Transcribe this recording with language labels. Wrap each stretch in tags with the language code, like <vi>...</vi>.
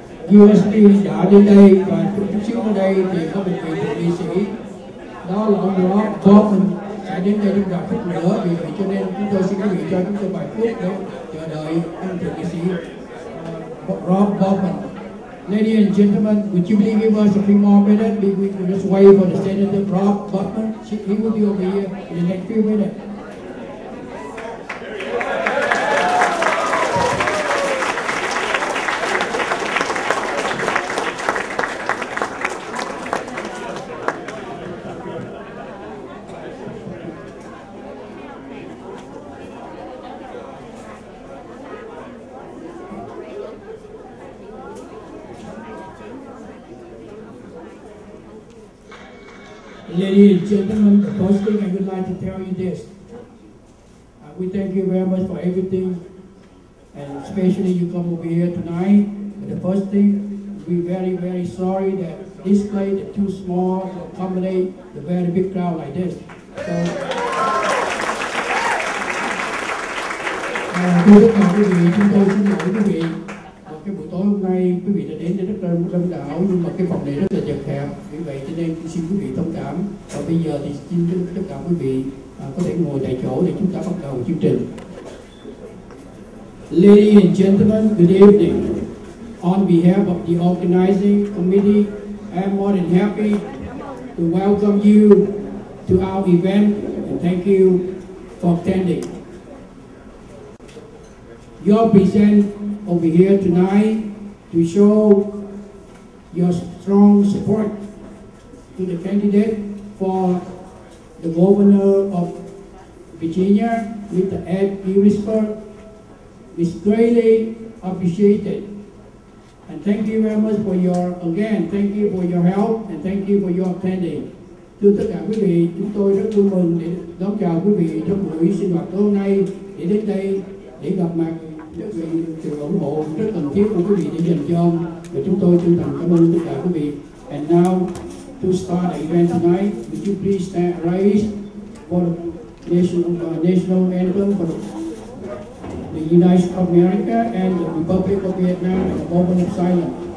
<vi>Gillespie đã đến đây và chút xíu ở đây thì có một vị thượng nghị sĩ, đó là ông Thống sẽ đến đây trong vài phút nữa. Vì vậy cho nên chúng tôi xin quý vị cho chúng tôi vài phút để chờ đợi anh thượng nghị sĩ Bowman</vi> <en>Ladies and gentlemen, would you please give us a few more minutes? We can just wait for the Senator Rob Butler. He will be over here in the next few minutes. Ladies and gentlemen, the first thing I would like to tell you this. We thank you very much for everything, and especially you come over here tonight. But the first thing, we're very, very sorry that this place is too small to accommodate the very big crowd like this.</en> <vi>So, thưa tất cả quý vị, chúng tôi xin lỗi quý vị. Cái buổi tối hôm nay quý vị đã đến rất là đông đảo, nhưng mà cái phòng này rất là chật hẹp, vì vậy cho nên xin quý vị thông cảm. Và bây giờ thì xin tất cả quý vị có thể ngồi tại chỗ để chúng ta bắt đầu chương trình.</vi> <en>Ladies and gentlemen, good evening. On behalf of the organizing committee, I am more than happy to welcome you to our event and thank you for attending. Your presence over here tonight to show your strong support to the candidate for the governor of Virginia, Mr. Ed Gillespie, is greatly appreciated. And thank you very much for your, again, thank you for your help and thank you for your attending.</en> <vi>Thưa tất cả quý vị, chúng tôi rất vui mừng để đón chào quý vị trong buổi sinh hoạt hôm nay, để đến đây để gặp mặt sự ủng hộ rất cần thiết của quý vị để dành cho ông, và chúng tôi chân thành cảm ơn tất cả quý vị.</vi> <en>And now to start the event tonight, would you please stand rise for the national anthem for the United States of America and the Republic of Vietnam and a moment of silence.</en>